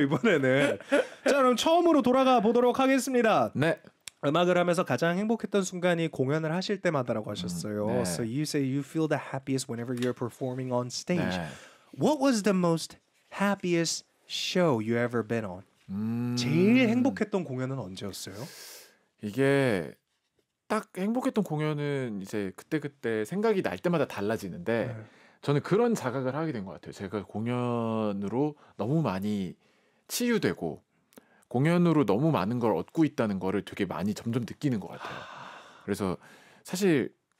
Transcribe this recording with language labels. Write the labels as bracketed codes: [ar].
[ko] 이번에는 자 그럼 처음으로 돌아가 보도록 하겠습니다. 네. 음악을 하면서 가장 행복했던 순간이 공연을 하실 때마다라고 하셨어요. 네. [en] So you say you feel the happiest whenever you're performing on stage. [ko] 네. [en] What was the most happiest show you ever been on? [ko] 제일 행복했던 공연은 언제였어요? 이게 딱 행복했던 공연은 이제 그때그때 생각이 날 때마다 달라지는데 네. 저는 그런 자각을 하게 된 것 같아요. 제가 공연으로 너무 많이 치유되고 공연으로 너무 많은 걸 얻고 있다는 거를 되게 많이 점점 느끼는 것 같아요. 그래서 사실